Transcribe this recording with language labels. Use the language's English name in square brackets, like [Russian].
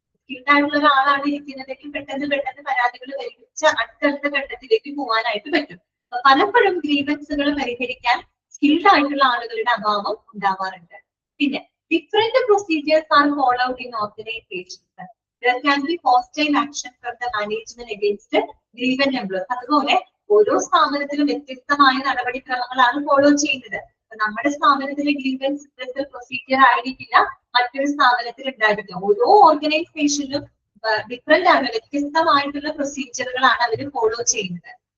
[Malayalam] Skilled ആയിട്ടുള്ള ഒരാളാണ് ഇരിക്കുന്നതെങ്കിൽ പെട്ടെന്ന് പരാതികൾ പരിഹരിച്ച് അടുത്തടുത്ത ഘട്ടത്തിലേക്ക് പോകാനായിട്ട് പറ്റും. പലപ്പോഴും ഗ്രീവൻസുകൾ പരിഹരിക്കാൻ സ്കിൽഡ് ആയിട്ടുള്ള ആളുകളുടെ അഭാവം ഉണ്ടാവാറുണ്ട്. [English] പിന്നെ different procedures are followed in organisations. There can be hostile action from the management against grievant employees. [Malayalam] അതുപോലെ ഓരോ സ്ഥാപനത്തിലും വ്യത്യസ്തമായ നടപടിക്രമങ്ങളാണ് ഫോളോ ചെയ്യുന്നത്. നമ്മുടെ സ്ഥാപനത്തിലെ ഗ്രീവൻസ് റിഡ്രസൽ പ്രൊസീജിയർ ആയിരിക്കില്ല മറ്റൊരു സ്ഥാപനത്തിൽ ഉണ്ടായിരിക്കുക. ഓരോ ഓർഗനൈസേഷനിലും ഡിഫറെന്റ് ആണ്, വ്യത്യസ്തമായിട്ടുള്ള പ്രൊസീജിയറുകളാണ് അവർ ഫോളോ ചെയ്യുന്നത്.